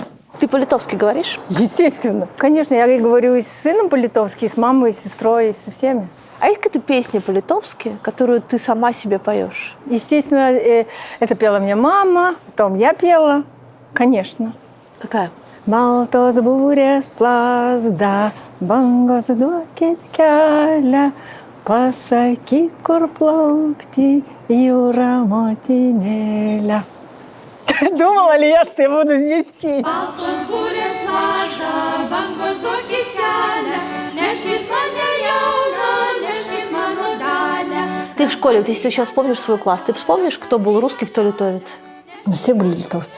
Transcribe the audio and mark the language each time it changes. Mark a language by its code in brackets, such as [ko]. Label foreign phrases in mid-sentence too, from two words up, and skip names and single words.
[ru] Ты по-литовски говоришь? Естественно. Конечно, я и говорю и с сыном по-литовски, и с мамой, и с сестрой, и со всеми. А есть какая-то песня по-литовски, которую ты сама себе поешь? Естественно, это пела мне мама, потом я пела. Конечно. Какая? [lt] Baltos būrės plazda, bangos duokit kelią, pasakyk, kur plaukti, jūra motinėlė. [ru] Думала ли я, что я буду здесь петь? Ты в школе, вот если ты сейчас вспомнишь свой класс, ты вспомнишь, кто был русский, кто литовец? Мы все были литовцы.